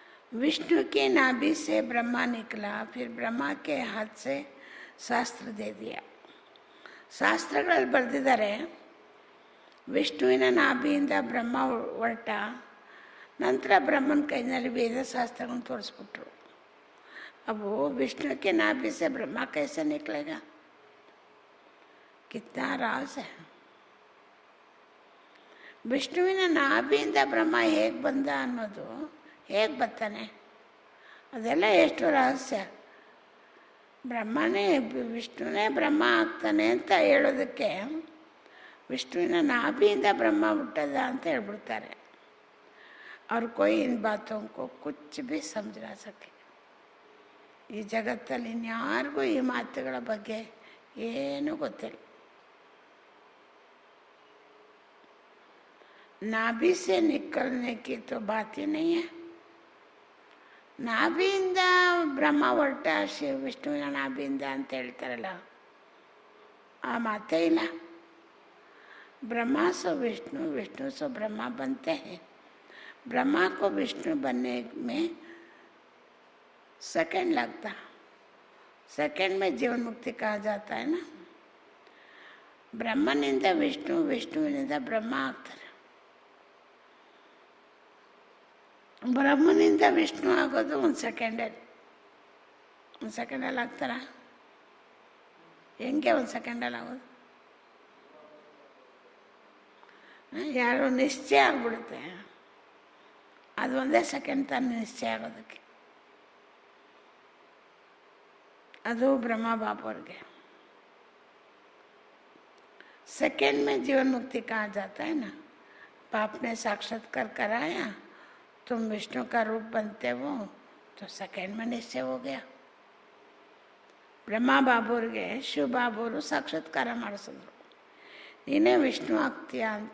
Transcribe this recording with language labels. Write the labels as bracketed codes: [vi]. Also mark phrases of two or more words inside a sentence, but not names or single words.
[hi] विष्णु की नाभि से ब्रह्मा निकला, फिर ब्रह्मा के हाथ से ಶಾಸ್ತ್ರ दे दिया. [kn] ಶಾಸ್ತ್ರಗಳಲ್ಲಿ ಬರೆದಿದ್ದಾರೆ, ವಿಷ್ಣುವಿನ ನಾಭಿಯಿಂದ ಬ್ರಹ್ಮ ಹೊರಟ ನಂತರ ಬ್ರಹ್ಮನ ಕೈನಲ್ಲಿ ವೇದಶಾಸ್ತ್ರಗಳನ್ನು ತೋರಿಸ್ಬಿಟ್ರು. [hi] अब विष्णु के नाभि से ब्रह्मा कैसे निकलेगा? कितना राज है. [kn] ವಿಷ್ಣುವಿನ ನಾಭಿಯಿಂದ ಬ್ರಹ್ಮ ಹೇಗೆ ಬಂದ ಅನ್ನೋದು, ಹೇಗೆ ಬರ್ತಾನೆ, ಅದೆಲ್ಲ ಎಷ್ಟು ರಹಸ್ಯ. ಬ್ರಹ್ಮನೇ ವಿಷ್ಣುನೇ ಬ್ರಹ್ಮ ಆಗ್ತಾನೆ ಅಂತ ಹೇಳೋದಕ್ಕೆ ವಿಷ್ಣುವಿನ ನಾಭಿಯಿಂದ ಬ್ರಹ್ಮ ಹುಟ್ಟದ ಅಂತ ಹೇಳ್ಬಿಡ್ತಾರೆ. [hi] ಅವ್ರ कोई इन बातों को कुछ भी समझ ना सके. [kn] ಈ ಜಗತ್ತಲ್ಲಿ ಇನ್ಯಾರಿಗೂ ಈ ಮಾತುಗಳ ಬಗ್ಗೆ ಏನೂ ಗೊತ್ತಿಲ್ಲ. [hi] नाभि से निकलने की तो बात ही नहीं है. [kn] ನಾಭಿಯಿಂದ ಬ್ರಹ್ಮ ಹೊರಟ ವಿಷ್ಣುವಿನ ನಾಭಿಯಿಂದ ಅಂತ ಹೇಳ್ತಾರಲ್ಲ, ಆ ಮಾತೇ ಇಲ್ಲ. [hi] ब्रह्मा सो विष्णु, विष्णु सो ब्रह्मा बनते हैं. ब्रह्मा को विष्णु बनने में सेकंड लगता, सेकंड में जीवन मुक्ति कहा जाता है ना. [kn] ಬ್ರಹ್ಮನಿಂದ ವಿಷ್ಣು, ವಿಷ್ಣುವಿನಿಂದ ಬ್ರಹ್ಮ ಆಗ್ತಾರೆ. ಬ್ರಹ್ಮನಿಂದ ವಿಷ್ಣು ಆಗೋದು ಒಂದು ಸೆಕೆಂಡಲ್ಲಿ ಆಗ್ತಾರ? ಹೆಂಗೆ ಒಂದು ಸೆಕೆಂಡಲ್ಲಿ ಆಗೋದು? ಯಾರೋ ನಿಶ್ಚಯ ಆಗ್ಬಿಡುತ್ತೆ, ಅದು ಒಂದೇ ಸೆಕೆಂಡ್ ತಾನು ನಿಶ್ಚಯ ಆಗೋದಕ್ಕೆ. ಅದು ಬ್ರಹ್ಮ ಬಾಪ್ ಅವ್ರಿಗೆ [hi] सेकंड में जीवन मुक्ति कहा जाता है ना. बाप ने साक्षात्कार कराया, तुम विष्णु का रूप बनते हो, तो सेकंड में निश्चय हो गया. [kn] ಬ್ರಹ್ಮ ಬಾಬುರಿಗೆ ಶಿವ ಬಾಬುರು ಸಾಕ್ಷಾತ್ಕಾರ ಮಾಡಿಸಿದ್ರು, ನೀನೇ ವಿಷ್ಣು ಆಗ್ತೀಯ ಅಂತ.